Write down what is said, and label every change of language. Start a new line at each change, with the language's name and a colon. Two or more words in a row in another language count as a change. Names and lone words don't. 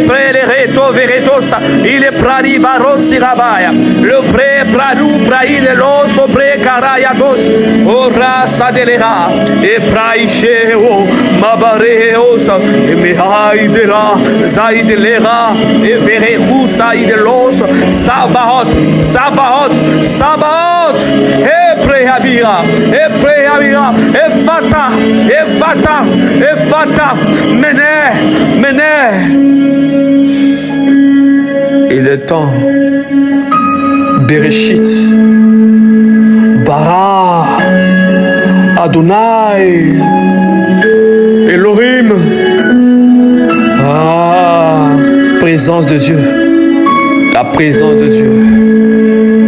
French: Prelereto Veretosa, il est Pradi Varosi Ravaya, le Pre Pradu Praide Lo Sobre Karaya Dosh, Ora Sadelera, et Praisheo, Mabareosa, et Mehaidela, Zaidelera, et Verehu Saidelos, Sabaoth, Sabaoth, Sabaoth, et Prehavira, et Fata, et Fata, et Fata, Mene. Il est temps,
Hebrew: בראשית ברא אדוני אלוהים,
French: présence de Dieu, la présence de Dieu.